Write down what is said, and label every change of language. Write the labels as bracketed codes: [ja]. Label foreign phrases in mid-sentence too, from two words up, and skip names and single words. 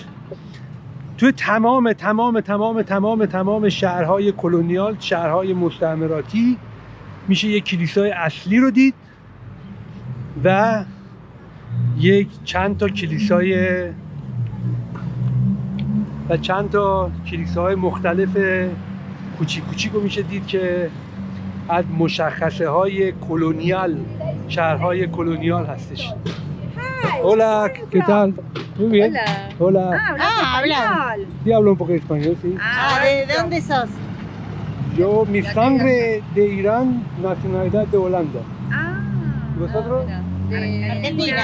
[fa] توی تمام شهرهای کلونیال، شهرهای مستعمراتی میشه یک کلیسای اصلی رو دید و چند تا کلیساهای مختلف کوچیک رو میشه دید که از مشخصه های کلونیال، شهرهای کلونیال هستش. [es] Hola, ¿qué tal? Muy bien. Hola. habla. Sí, hablo un poco de español, sí. ¿De dónde sos? Yo, mi sangre de Irán, nacionalidad de Holanda. ¿Y vosotros? De Argentina.